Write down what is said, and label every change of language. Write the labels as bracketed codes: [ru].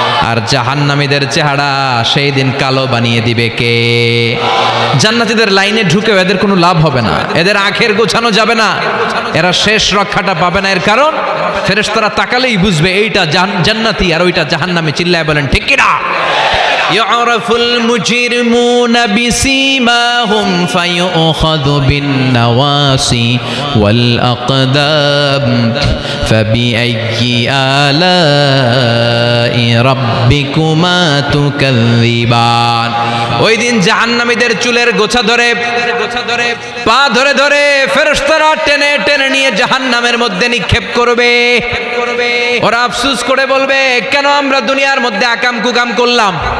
[bn] আর জাহান্নামীদের চেহারা সেই দিন কালো বানিয়ে দিবে কে? জান্নাতীদের লাইনে ঢুকেও এদের কোনো লাভ হবে না, এদের আখের গোছানো যাবে না, এরা শেষ রক্ষাটা পাবে না। এর কারণ ফেরেশতারা তাকালেই বুঝবে এইটা জান্নাতি আর ওইটা জাহান্নামী। চিল্লায় বলেন ঠিক কিনা? [ar] يعرف المجرمون بسيماهم فيؤخذ بالنواصي والأقدام فبأي آلاء ربكما تكذبان। [bn] ওই দিন জাহান্নামীদের চুলের গোছা ধরে, পা ধরে ধরে ফেরেশতারা টেনে টেনে নিয়ে জাহান্নামের মধ্যে নিক্ষেপ করবে। ওরা আফসোস করে বলবে, কেন আমরা দুনিয়ার মধ্যে আকাম কুকাম করলাম?